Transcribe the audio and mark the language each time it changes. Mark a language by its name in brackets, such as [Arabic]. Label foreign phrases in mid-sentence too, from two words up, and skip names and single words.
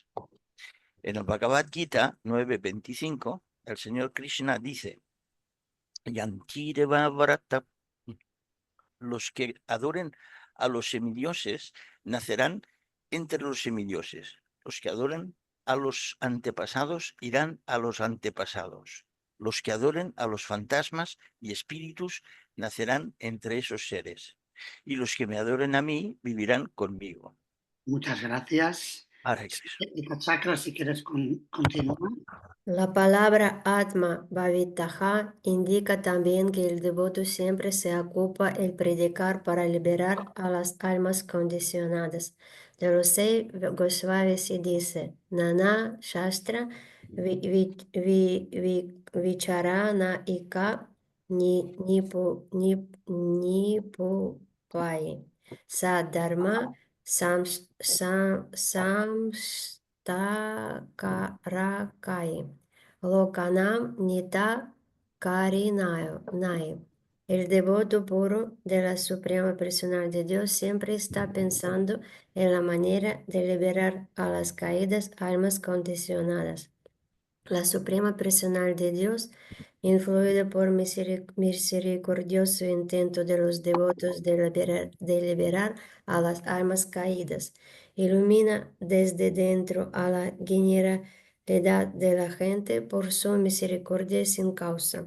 [Spanish] En el Bhagavad Gita 9.25, el Señor Krishna dice: [Sanskrit] Yantireva Varata, [Spanish] los que adoren a los semidioses nacerán entre los semidioses. Los que adoren a los antepasados irán a los antepasados. Los que adoren a los fantasmas y espíritus nacerán entre esos seres. Y los que me adoren a mí vivirán conmigo. Muchas gracias. Hare Krishna. Chakra, si quieres continuar. La palabra Atma Bhavitaha indica también que el devoto siempre se ocupa el predicar para liberar a las almas condicionadas. De los 6 Gosvamis dice: [Sanskrit] Nana Shastra Vicharana Ika Nipupai Sadharma Samstakarakai Lokanam Nita Karinai. [Spanish] El devoto puro de la Suprema Personal de Dios siempre está pensando en la manera de liberar a las caídas almas condicionadas. La Suprema Personal de Dios, influida por misericordioso intento de los devotos de liberar a las almas caídas, ilumina desde dentro a la generalidad de la gente por su misericordia sin causa.